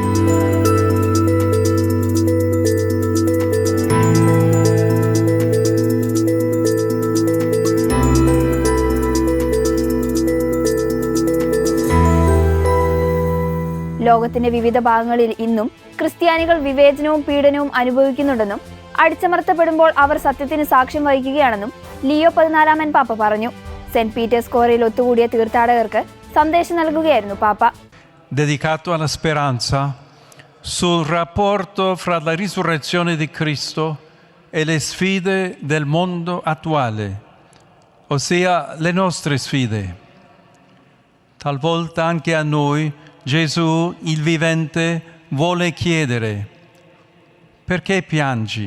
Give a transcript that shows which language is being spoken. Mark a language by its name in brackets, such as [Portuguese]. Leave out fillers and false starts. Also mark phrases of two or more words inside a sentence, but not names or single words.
[Malayalam] ലോകത്തിന്റെ വിവിധ ഭാഗങ്ങളിൽ ഇന്നും ക്രിസ്ത്യാനികൾ വിവേചനവും പീഡനവും അനുഭവിക്കുന്നുണ്ടെന്നും അടിച്ചമർത്തപ്പെടുമ്പോൾ അവർ സത്യത്തിന് സാക്ഷ്യം വഹിക്കുകയാണെന്നും ലിയോ 14 പാപ്പ പറഞ്ഞു. സെന്റ് പീറ്റേഴ്സ് സ്ക്വയറിൽ ഒത്തുകൂടിയ തീർത്ഥാടകർക്ക് സന്ദേശം നൽകുകയായിരുന്നു പാപ്പ. [Italian] Dedicato alla speranza sul rapporto fra la risurrezione di Cristo e le sfide del mondo attuale, ossia le nostre sfide. Talvolta anche a noi Gesù, il vivente, vuole chiedere: perché piangi?